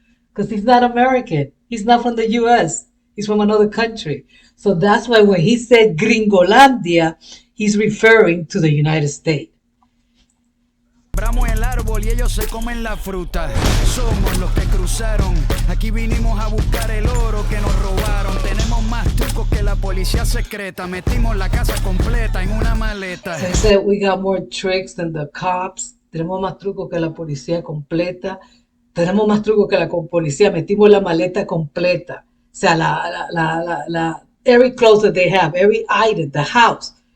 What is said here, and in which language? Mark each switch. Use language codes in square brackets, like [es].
[en] Because he's not American. He's not from the US. He's from another country. So that's why when he said Gringolandia, he's referring to the United States. [es] Sembramos el árbol y ellos se comen la fruta. Somos los que cruzaron. Aquí vinimos a buscar el oro que nos robaron. Tenemos más trucos que la policía secreta. Metimos la casa completa en una maleta. [en] So he said we got more tricks than the cops. [es] Tenemos más trucos que la policía completa. Tenemos más trucos que la policía. Metimos la maleta completa. O sea, [en] every clothes that they have, every item, the house.